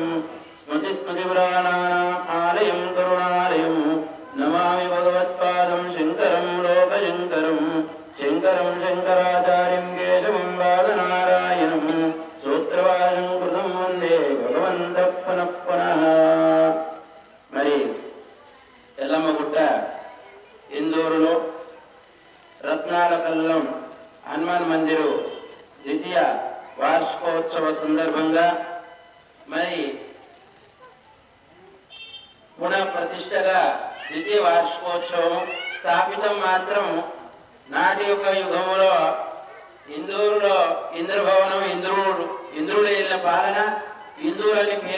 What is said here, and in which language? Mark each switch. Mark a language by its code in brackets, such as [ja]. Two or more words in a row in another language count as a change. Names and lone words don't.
[sa] स्मृतिस्मृतिपुराणानाम् आलयं करुणालयं नमामि भगवत्पादं शङ्करं लोकशङ्करं। शङ्करं शङ्कराचार्यं केशवं बादनारायणं सूत्रभाषं कृतं वन्दे भगवन्तः पुनः पुनः। [te] మరి ఎల్లమ్మగుట్ట ఇందూరులో రత్నాల కల్లం హనుమాన్ మందిరు ద్వితీయ వార్షికోత్సవ సందర్భంగా మరి పునః ప్రతిష్టగా ద్వితీయ వార్షికోత్సవం స్థాపితం మాత్రం నాటి యొక్క యుగములో ఇందూరులో ఇంద్రభవనం ఇంద్రుడు ఏళ్ళ పాలన ఇందూరు అనే పేరు